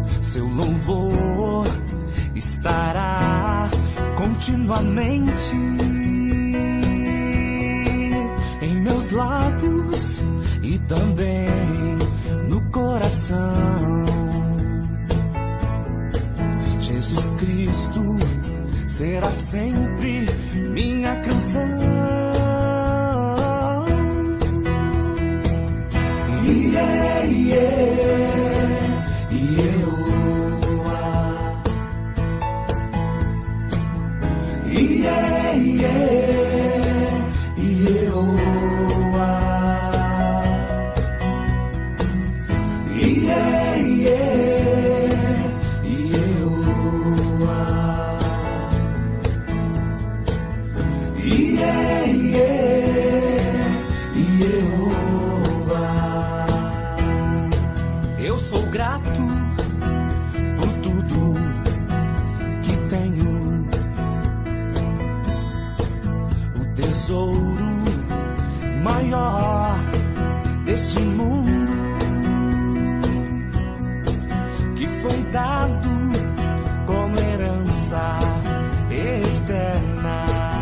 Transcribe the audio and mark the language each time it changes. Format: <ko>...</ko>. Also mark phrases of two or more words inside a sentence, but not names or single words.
<pt>seu louvor estará continuamente em meus lábios e também no coração. Jesus Cristo será sempre minha canção.</pt> <en>Yeah, yeah, Yehoah. Yeah, yeah, Yehoah. Yeah, yeah, Yehoah. Yeah, yeah, Yehoah.</en> <pt>Eu sou grato por tudo que tenho. O tesouro maior deste mundo que foi dado como herança eterna.</pt>